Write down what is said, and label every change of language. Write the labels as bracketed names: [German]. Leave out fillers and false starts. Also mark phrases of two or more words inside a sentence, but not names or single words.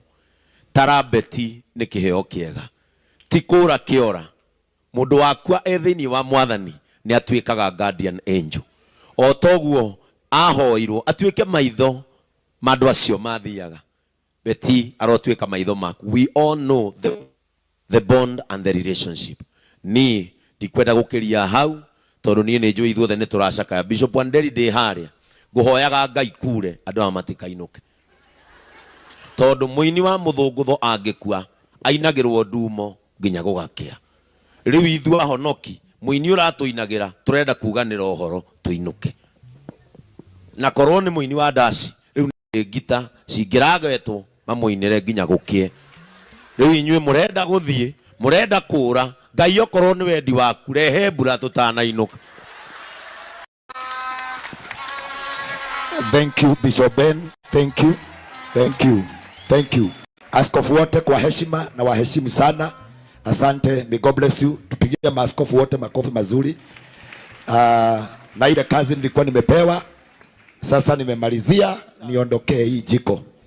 [Kikuyu] Tara Betty nĩ kĩheo kĩega. Ti kũra kĩora. Mũndũ wakwa thĩinĩ wa Mwathani nĩ atuĩkaga guardian angel. O toguo ahoirwo atuĩke maitho ma andũ acio mathiaga. Betty arotuĩka maitho maku. [English] We all know the bond and the relationship. [Kikuyu] Ni ndikwenda gũkĩria hau tondũ niĩ nĩ njũĩ ithuothe nĩ tũracakaya. Bishop Wanderi ndĩ harĩa ngũhoyaga Ngai kure andũ aya matikainũke. Tondũ mũini wa mũthũngũtho angĩkua ainagĩrwo ndumo nginya gũgakĩa. Rĩu ithuĩ ahonoki mũini ũratũinagĩra tũrenda kuganĩra ũhoro tũinũke. Na korwo nĩ mũini wa ndaci rĩu nĩ ngita cingĩragetwo mamũinĩre nginya gũkĩe. Rĩu inyuĩ mũrenda gũthiĩ mũrenda kũra. Ngai okorwo nĩ wendi waku rehe mbura tũtanainũka. [English] Thank you Bishop Ben. Thank you. Thank you. Thank you. [Swahili] Askofu wote kwa heshima na waheshimu sana. Asante. [English] May God bless you. [Swahili] Tupigie maaskofu wote makofi mazuri. Na ile kazi nilikuwa nimepewa sasa nimemalizia, niondokee hii jiko.